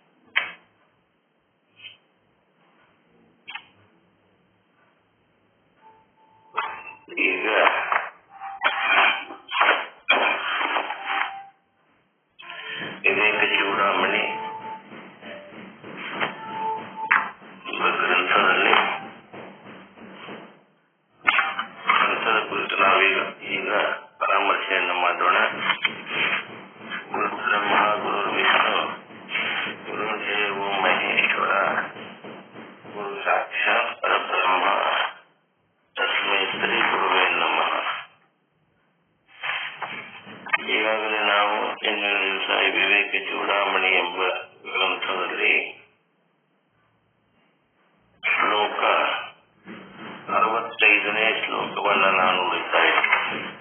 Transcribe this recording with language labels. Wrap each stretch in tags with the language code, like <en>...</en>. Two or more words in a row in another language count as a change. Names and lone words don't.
<kn>ಈಗ ವಿವೇಕ ಚೂಡಾಮಣಿ ಗ್ರಂಥದಲ್ಲಿ ಗ್ರಂಥದ ಕುರಿತು ನಾವೀಗ ಪರಾಮರ್ಶೆಯನ್ನು ಮಾಡೋಣ.</kn> <sa>ಗುರು ಬ್ರಹ್ಮ ಗುರು ವಿಷ್ಣು ಗುರು ದೇವೋ ಮಹೇಶ್ವರ ಗುರು ಸಾಕ್ಷಾತ್ ಪರಬ್ರಹ್ಮ ತಸ್ಮೈ ಶ್ರೀ ಗುರುವೇ ನಮಃ.</sa> <kn>ಈಗಾಗಲೇ ನಾವು ಇಂದಿನ ದಿವಸ ವಿವೇಕ ಚೂಡಾಮಣಿ ಎಂಬ ಗ್ರಂಥದಲ್ಲಿ ಶ್ಲೋಕ 65ನೇ ಶ್ಲೋಕವನ್ನು ನಾನು ನೋಡುತ್ತಾ ಇದ್ದೇನೆ.</kn>